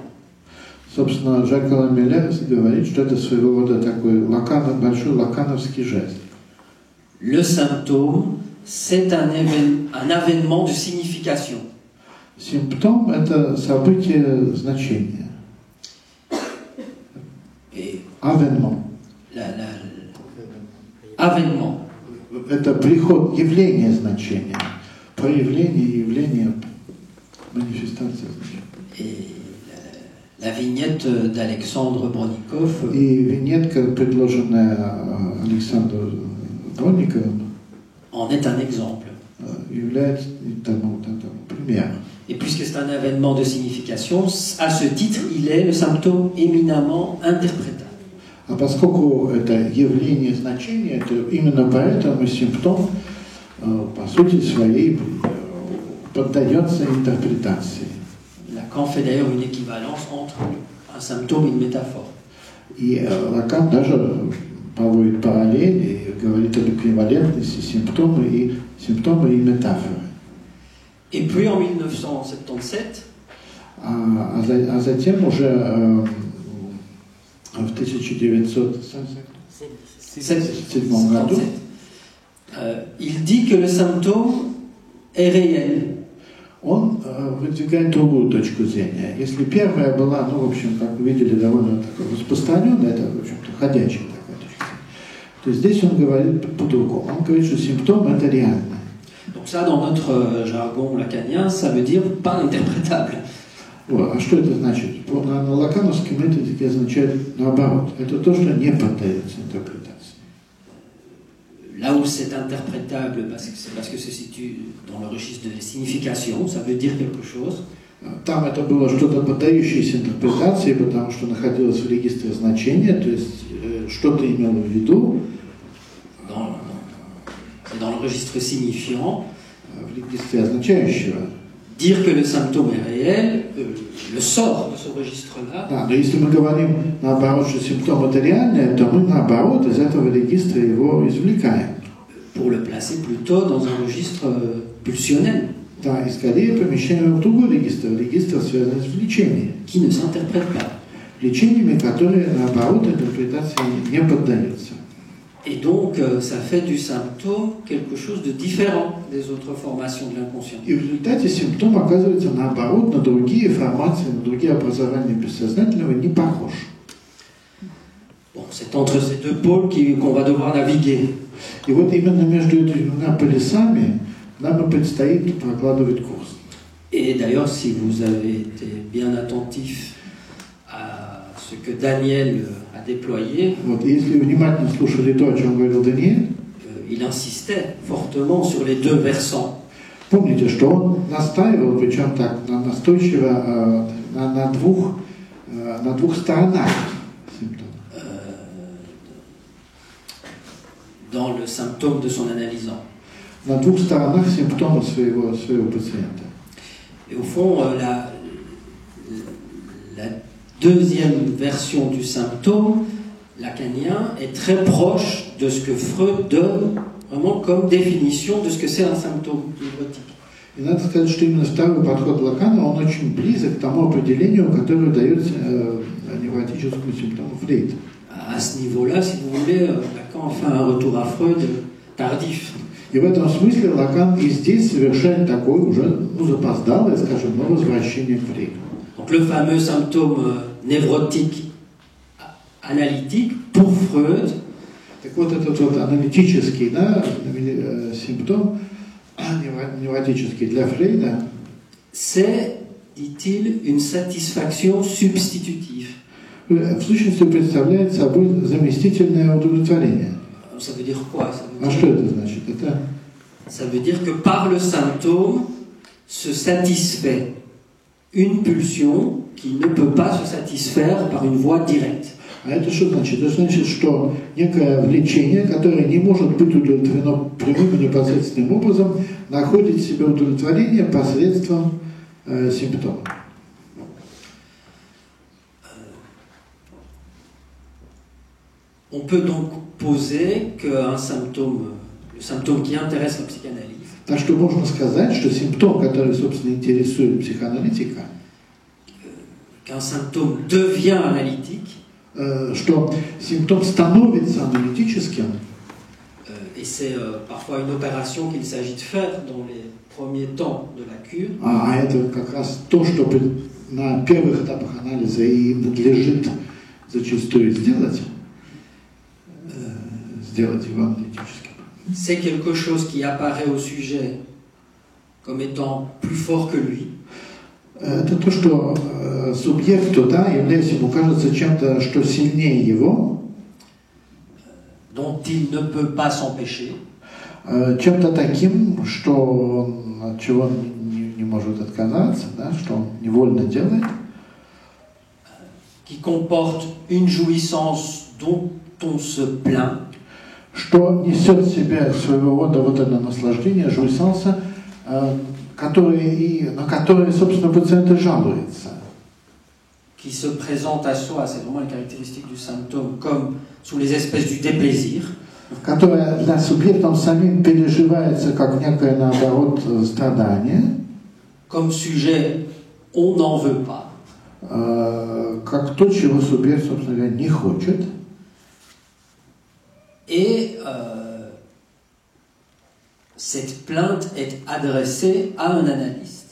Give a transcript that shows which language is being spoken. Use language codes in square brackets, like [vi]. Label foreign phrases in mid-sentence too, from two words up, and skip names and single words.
[ru] Собственно, Жак-Алан Миллер говорит, что это своего рода такой большой лакановский жест. [fr] Le symptôme, c'est un avènement de signification. [ru] Симптом – это событие значения. Авенмент. [fr] Avènement. [ru] Это приход, явление значения. Проявление, явление, манифестация значения. [fr] Et la vignette d'Alexandre Bronikov. [ru] И виньетка, предложенная Александром Бронниковым, [fr] en est un exemple. [ru] Является тому примером. [fr] Et puisque c'est un avènement de signification, à ce titre, il est le symptôme éminemment interprétable. [ru] А поскольку это явление значения, это именно поэтому симптом, по сути своей, поддается интерпретации. [fr] Lacan fait d'ailleurs une équivalence entre un symptôme et une métaphore. [ru] И Лакан даже проводит параллель и говорит об эквивалентности симптома и метафоры. [fr] Et puis en 1977, [ru] а затем уже в 1977 году [fr] il dit que le symptôme est réel. [ru] Он выдвигает другую точку зрения. Если первая была, в общем, как вы видели, довольно распространенная, это, в общем-то, ходячая такая точка зрения, то здесь он говорит по-другому. Он говорит, что симптом – это реально. [fr] Donc ça, dans notre jargon lacanien, ça veut dire pas interprétable. [ru] А что это значит? На лакановском методике означает наоборот. Это то, что не поддается интерпретации. [fr] Là où c'est interprétable, parce que se situe dans le registre de signification, ça veut dire quelque chose. [ru] Там это было что-то поддающееся интерпретации, потому что находилось в регистре значения, то есть что-то имело в виду. [fr] C'est dans le registre signifiant. [ru] В регистре означающего. [fr] Dire que le symptôme est réel, le sort de ce registre-là. [ru] Да, но если мы говорим наоборот, что симптом это реальное, то мы наоборот из этого регистра его извлекаем. [fr] Pour le placer plutôt dans un registre pulsionnel. [ru] Да, и скорее помещаем его в другой регистр, связанный с влечением. [fr] Qui ne s'interprète pas. [ru] Влечениями, которые наоборот интерпретации не поддаются. [fr] Et donc, ça fait du symptôme quelque chose de différent des autres formations de l'inconscient. [ru] И в результате симптом оказывается наоборот на другие формации, на другие образования бессознательного не похож. [fr] Bon, c'est entre ces deux pôles qu'on va devoir naviguer. [ru] И вот именно между этими двумя полюсами нам и предстоит прокладывать курс. [fr] Et d'ailleurs, si vous avez été bien attentif à ce que Daniel a déployé, [ru] Вот, если внимательно слушали то, о чем говорил Даниэль, [fr] il insistait fortement sur les deux versants. [ru] Помните, что он настаивал, причем так настойчиво, на двух сторонах симптома. [fr] dans le symptôme de son analysant. [ru] На двух сторонах симптома своего пациента. [fr] Et au fond, la deuxième version du symptôme lacanien est très proche de ce que Freud donne vraiment comme définition de ce que c'est un symptôme névrotique. [ru] И надо сказать, что именно второй подход Лакана, он очень близок к тому определению, которое дает невротическому симптому Фрейд. [fr] À ce niveau-là, si vous voulez, Lacan fait un retour à Freud tardif. [ru] И в этом смысле Лакан и здесь совершает такое уже запоздалое, скажем, возвращение к Фрейду. [fr] Donc le fameux symptôme névrotique analytique pour Freud. [ru] Так вот этот вот аналитический, да, симптом невротический для Фрейда, [fr] c'est, dit-il, une satisfaction substitutive. [ru] В сущности представляет собой заместительное удовлетворение. [fr] Ça veut dire quoi? [ru] А что это значит? [fr] Ça veut dire que par le symptôme se satisfait une pulsion qui ne peut pas se satisfaire par une voie directe. [ru] А это что значит? Это значит, что некое влечение, которое не может быть удовлетворено прямым и непосредственным образом, находит в себе удовлетворение посредством симптома. [fr] On peut donc poser qu'un symptôme, le symptôme qui intéresse la psychanalyse, [ru] Так что можно сказать, что симптом, который, собственно, интересует психоаналитика, [fr] qu'un symptôme devient analytique, [ru] что симптом становится аналитическим, [fr] et c'est parfois une opération qu'il s'agit de faire dans les premiers temps de la cure. [ru] А это как раз то, что на первых этапах анализа и надлежит зачастую сделать его аналитическим. [fr] C'est quelque chose qui apparaît au sujet comme étant plus fort que lui. [ru] Это то, что субъекту, да, является, ему кажется чем-то, что сильнее его, [fr] dont il ne peut pas s'empêcher, [ru] чем-то таким, что от чего он не может отказаться, да, что он невольно делает, [fr] qui comporte une jouissance dont on se plaint, [ru] что несет в себе своего рода вот это наслаждение, жуйсанса, на которые, собственно, пациент и жалуется. [fr] Qui se présente à soi, c'est vraiment la caractéristique du symptôme, comme sous les espèces du déplaisir. [ru] Которая для субъектом самим переживается как некое, наоборот, страдание. [fr] Comme sujet, on n'en veut pas. [ru] Как то, чего субъект, собственно говоря, не хочет. [fr] Et cette plainte est adressée à un analyste.